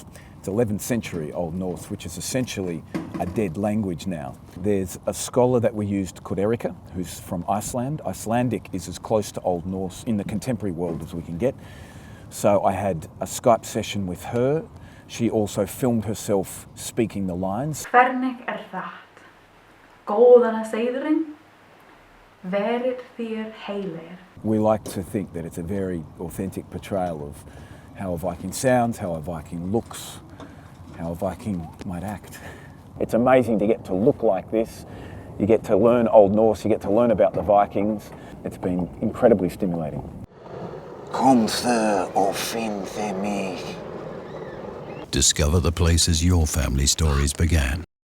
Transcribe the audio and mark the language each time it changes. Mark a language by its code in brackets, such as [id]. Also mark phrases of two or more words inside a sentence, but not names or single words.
[en] It's 11th century Old Norse, which is essentially a dead language now. There's a scholar that we used called Erika, who's from Iceland. Icelandic is as close to Old Norse in the contemporary world as we can get. So I had a Skype session with her. She also filmed herself speaking the lines. [non] Hvernig það? Góðana seiðurinn? Verið þér heilir. [en] We like to think that it's a very authentic portrayal of how a Viking sounds, how a Viking looks, how a Viking might act. It's amazing to get to look like this. You get to learn Old Norse, you get to learn about the Vikings. It's been incredibly stimulating. [non] Komðu og finnðu mig. [en] Discover the places your family stories began.